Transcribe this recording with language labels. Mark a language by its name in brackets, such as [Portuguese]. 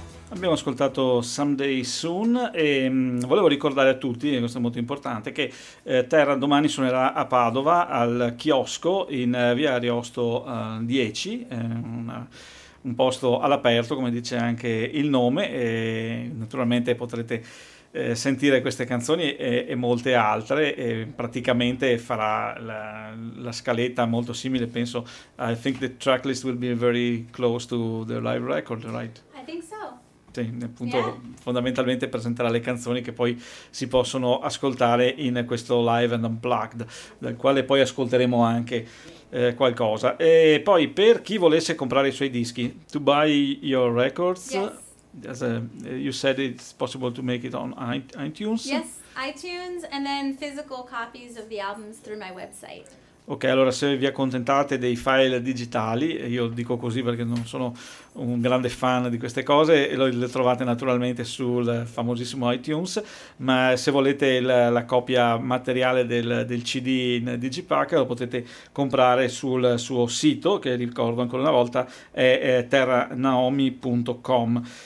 [Italian] Abbiamo ascoltato Someday Soon e volevo ricordare a tutti, e questo è molto importante, che Terra domani suonerà a Padova al chiosco in via Ariosto 10, un posto all'aperto, come dice anche il nome, e naturalmente potrete sentire queste canzoni e molte altre, e praticamente farà la scaletta molto simile, penso. [English] I think the tracklist will be very close to the live record, right? I think so. [Italian] Appunto, yeah. Fondamentalmente presenterà le canzoni che poi si possono ascoltare in questo Live and Unplugged, dal quale poi ascolteremo anche qualcosa. E poi, per chi volesse comprare i suoi dischi, [English] to buy your records, yes. You said it's possible to make it on iTunes. Yes, iTunes, and then physical copies of the albums through my website. [Italian] Ok, allora se vi accontentate dei file digitali, io dico così perché non sono un grande fan di queste cose, le trovate naturalmente sul famosissimo iTunes, ma se volete la copia materiale del CD in Digipack lo potete comprare sul suo sito, che ricordo ancora una volta, è terranaomi.com.